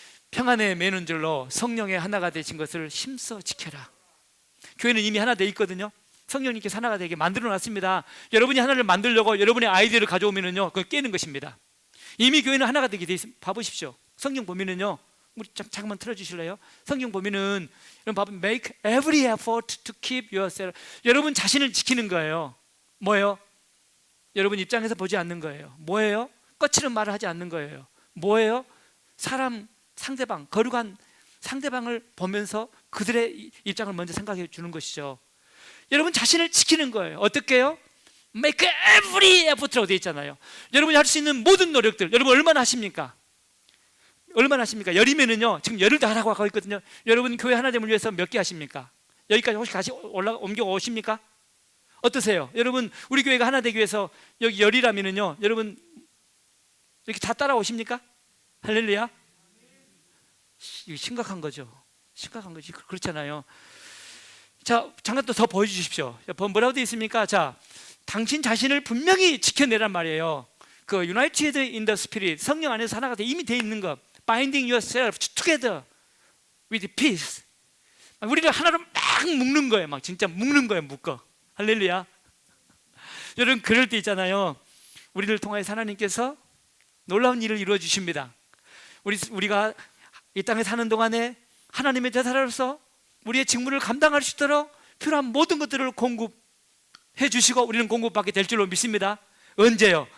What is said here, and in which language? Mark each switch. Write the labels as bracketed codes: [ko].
[ko] 평안에 매는 줄로 성령의 하나가 되신 것을 힘써 지켜라. 교회는 이미 하나 되어 있거든요. 성령님께서 하나가 되게 만들어 놨습니다. 여러분이 하나를 만들려고 여러분의 아이디어를 가져오면은요, 그걸 깨는 것입니다. 이미 교회는 하나가 되게 돼 있습니다. 봐보십시오. 성경 보면은요, 우리 잠깐만 틀어주실래요? [en] 성경 보면은 여러분 봐보면 make every effort to keep yourself. [ko] 여러분 자신을 지키는 거예요. 뭐예요? 여러분 입장에서 보지 않는 거예요. 뭐예요? 거칠은 말을 하지 않는 거예요. 뭐예요? 사람, 상대방, 거룩한 상대방을 보면서 그들의 입장을 먼저 생각해 주는 것이죠. 여러분 자신을 지키는 거예요. 어떻게 해요? make every effort 라고 되어 있잖아요. 여러분이 할 수 있는 모든 노력들, 여러분 얼마나 하십니까? 얼마나 하십니까? 열이면은요, 지금 열을 다 하라고 하고 있거든요. 여러분 교회 하나됨을 위해서 몇 개 하십니까? 여기까지 혹시 다시 옮겨 오십니까? 어떠세요? 여러분 우리 교회가 하나 되기 위해서 여기 열이라면은요, 여러분 이렇게 다 따라오십니까? 할렐루야. 이거 심각한 거죠. 심각한 거지. 그렇잖아요. 자, 잠깐 또 더 보여주십시오. 뭐라고 되어 있습니까? 자, 당신 자신을 분명히 지켜내란 말이에요. 그 United in the Spirit, 성령 안에서 하나가 이미 돼 있는 것. [en] Binding yourself together with peace. [ko] 우리를 하나로 막 묶는 거예요. 막 진짜 묶는 거예요. 묶어. 할렐루야. 여러분 그럴 때 있잖아요. 우리를 통하여서 하나님께서 놀라운 일을 이루어 주십니다. 우리가 이 땅에 사는 동안에 하나님의 제사로서 우리의 직무를 감당할 수 있도록 필요한 모든 것들을 공급해 주시고 우리는 공급받게 될 줄로 믿습니다. 언제요?